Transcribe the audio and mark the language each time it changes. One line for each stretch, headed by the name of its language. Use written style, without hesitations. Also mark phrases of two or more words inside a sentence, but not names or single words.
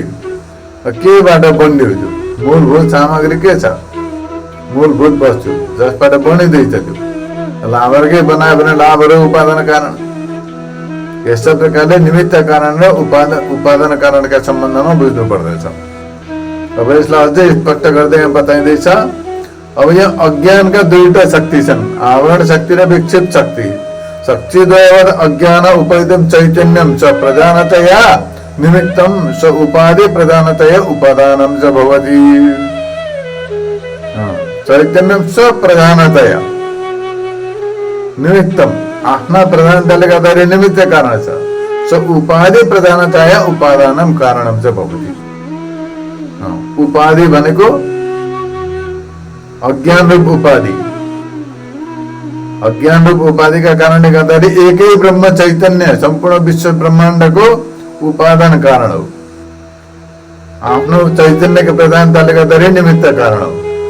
Nepali: केबाट बन्यो त्यो मूलभूत सामग्री के छ, मूलभूत वस्तु जसबाट बनिँदैछ त्यो लाभर्कै बनायो भने लाभहरू उपादान कारण। यस्तो प्रकारले निमित्त कारण र उपादान कारणका सम्बन्धमा बुझ्नु पर्दछ। अब यसलाई अझै स्पष्ट गर्दै यहाँ बताइँदैछ। अब यहाँ अज्ञानका 2टा शक्ति छन्, आवरण शक्ति र विक्षेप शक्ति।
Sanskrit: शक्तिद्वयवद् अज्ञान उपैदं चैतन्यं च प्रधानतया निमित्तं स उपाधि प्रधानतया उपादानं च भवति। चैतन्यं स प्रधानतया निमित्तम,
Nepali: आफ्ना प्रधानताले गर्दाखेरि निमित्त कारण छ।
Sanskrit: स उपाधि प्रधानतया उपादानं कारणं च भवति।
Nepali: उपाधि भनेको अज्ञान रूप उपाधि। अज्ञान रूप उपाधिका कारणले गर्दाखेरि एकै ब्रह्म चैतन्य सम्पूर्ण विश्व ब्रह्माण्डको उपादान कारण हो। आफ्नो चैतन्यको प्रधानताले गर्दाखेरि निमित्त कारण हो।